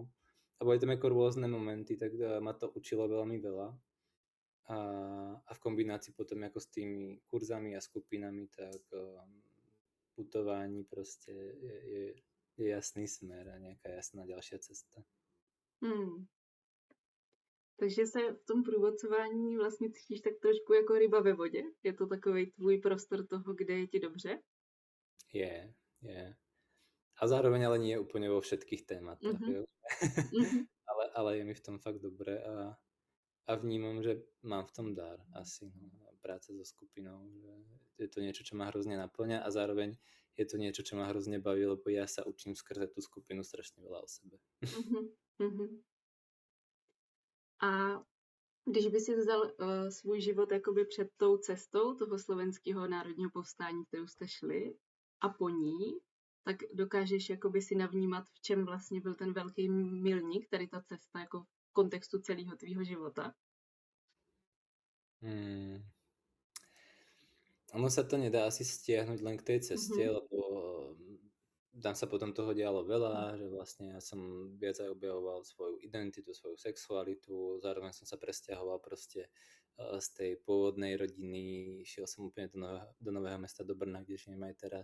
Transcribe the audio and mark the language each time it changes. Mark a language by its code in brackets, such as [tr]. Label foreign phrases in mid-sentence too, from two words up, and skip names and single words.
[sk] A boli tam ako rôzne momenty, tak ma to učilo veľmi veľa. A v kombinácii potom ako s tými kurzami a skupinami, tak putování proste je jasný smer a nejaká jasná ďalšia cesta. [cs] Takže se v tom průvodcování vlastně cítíš tak trošku jako ryba ve vodě? Je to takový tvůj prostor toho, kde je ti dobře? Je. [sk] A zároveň ale nie úplne vo všetkých tématách, jo? ale je mi v tom fakt dobre a vnímam, že mám v tom dar asi, no, práca so skupinou, že je to niečo, čo ma hrozne naplňa a zároveň je to niečo, čo ma hrozne baví, lebo ja sa učím skrze tú skupinu strašne veľa o sebe. [cs] A když by si vzal svůj život jakoby před tou cestou toho slovenského národního povstání, kterou jste šli, a po ní, tak dokážeš jakoby si navnímat, v čem vlastně byl ten velký milník, tady ta cesta jako v kontextu celého tvýho života? [sk] Ono sa to nedá asi stiahnuť len k tej ceste, lebo tam sa potom toho dialo veľa, že vlastne ja som viac aj objavoval svoju identitu, svoju sexualitu, zároveň som sa presťahoval proste z tej pôvodnej rodiny, šiel som úplne do Nového Mesta, do Brna, kde žijem aj teraz.